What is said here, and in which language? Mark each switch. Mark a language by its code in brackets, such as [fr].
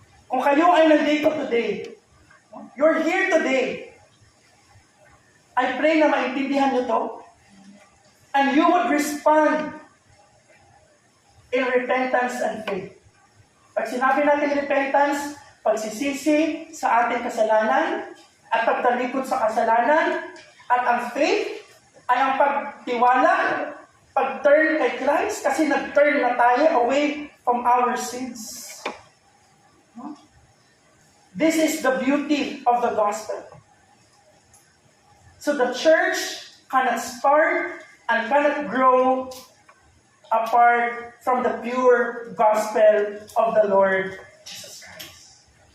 [tl] Kung kayo ay nandito [en] today, you're here today, I pray [tl] na maintindihan nyo to, [en] and you would respond in repentance and faith. [tl] Pag sinabi natin repentance, pagsisisi sa ating kasalanan, at pagtalikod sa kasalanan, at ang faith ay ang pagtiwala, pag-turn kay Christ, kasi nag-turn na tayo [en] away from our sins. This is the beauty of the gospel. So the church cannot start and cannot grow apart from the pure gospel of the Lord Jesus Christ.